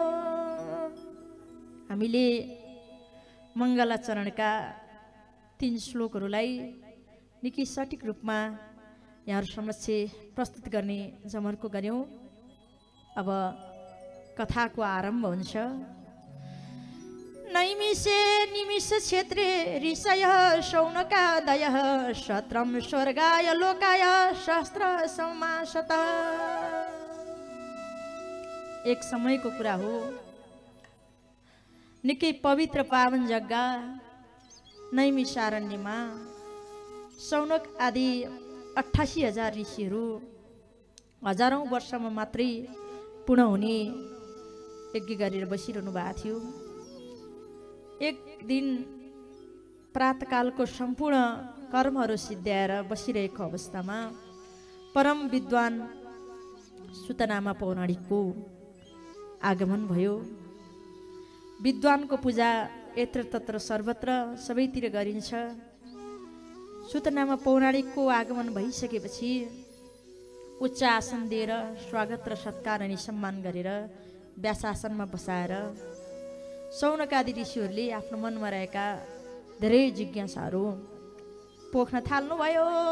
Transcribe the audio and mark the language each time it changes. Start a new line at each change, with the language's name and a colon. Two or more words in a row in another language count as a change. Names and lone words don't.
Nepali: हामीले मङ्गलाचरणका 3 श्लोकहरूलाई निकै सठिक रूपमा यहाँहरू समक्ष प्रस्तुत गर्ने जमर्को गऱ्यौँ। अब कथाको आरम्भ हुन्छ।
Sanskrit: नैमिषे निमिष क्षेत्रे ऋषय शौनकादय शत्रम स्वर्गाय लोकाय शस्त्र समासत।
Nepali: एक समयको कुरा हो, निकै पवित्र पावन जग्गा नैमिषारण्यमा शौनक आदि 88,000 ऋषिहरू हजारौं वर्षमा मात्रै पूर्ण हुने यज्ञ गरेर बसिरहनु भएको थियो। एक दिन प्रातःकालको सम्पूर्ण कर्महरू सिद्ध्याएर बसिरहेको अवस्थामा परम विद्वान सुतनामा पौराणिकको आगमन भयो। विद्वानको पूजा
Sanskrit: यत्र तत्र सर्वत्र
Nepali: सबैतिर गरिन्छ। सुतनामा पौराणिकको आगमन भइसकेपछि उच्च आसन दिएर स्वागत र सत्कार अनि सम्मान गरेर व्यासासनमा बसाएर शौनकादि ऋषिहरूले आफ्नो मनमा रहेका धेरै जिज्ञासाहरू पोख्न थाल्नुभयो।